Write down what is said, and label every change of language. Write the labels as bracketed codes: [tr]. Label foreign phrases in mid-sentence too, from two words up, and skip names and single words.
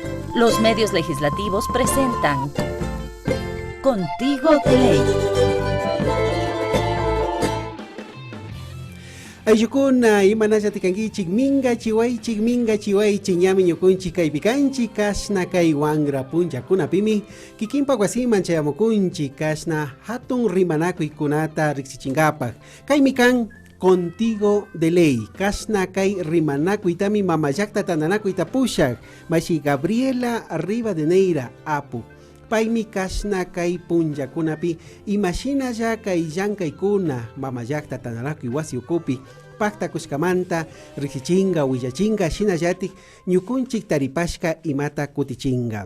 [es] Los medios legislativos presentan Contigo de Ley. [qu] Ayukuna imanaya tikangichik minga chiwaychik ñami ñukunchik kaypikanchik kashna kay wangra punllakunapimi kikinpa wasiman chayamukunchik kashna hatun rimanakuykunata riqsichinkapak kaymi kan Contigo de Ley kashna kay rimanakuytami mamallakta tananakuyta pushak mashi Gabriela Rivadeneira apu paymi kashna kay punllakunapi imashinalla kay llankaykuna mamallakta tananakuy wasi ukupi paktakushkamanta riqsichinga willachinga shinallatik ñukunchik taripashka imata kutichinga.